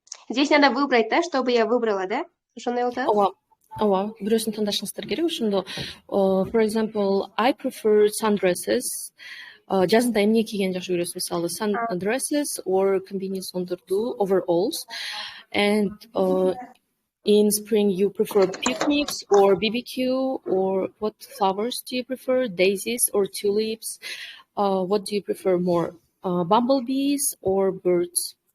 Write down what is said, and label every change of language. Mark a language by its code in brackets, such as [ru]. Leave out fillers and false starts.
[ru] Здесь надо выбрать, да, чтобы я выбрала, да? [ky] Ооба, бирөөсүн тандашыңыздар керек ошондо. [en] For example, I prefer sundresses. [ky] Жазында эмне кийгенди жакшы көрөсүз? Мисалы, [en] sundresses or [ky] комбинезондорду, [en] overalls. And in spring, you prefer picnics or BBQ, or what flowers do you prefer? Daisies or tulips? What do you prefer more? Bumblebees or birds?